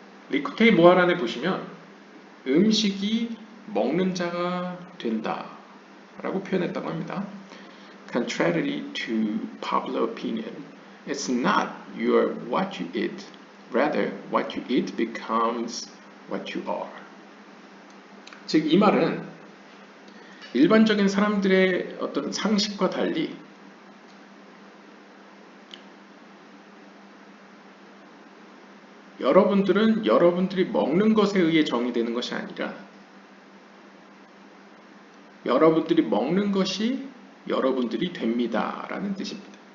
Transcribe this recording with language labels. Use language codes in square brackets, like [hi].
[ko] 리쿠테이 모하란에 보시면 음식이 먹는 자가 된다 라고 표현했다고 합니다. [en] Contrary to popular opinion, it's not what you eat. Rather, what you eat becomes what you are. [ko] 즉, 이 말은 일반적인 사람들의 어떤 상식과 달리 여러분들은 여러분들이 먹는 것에 의해 정의되는 것이 아니라 여러분들이 먹는 것이 여러분들이 됩니다 라는 뜻입니다.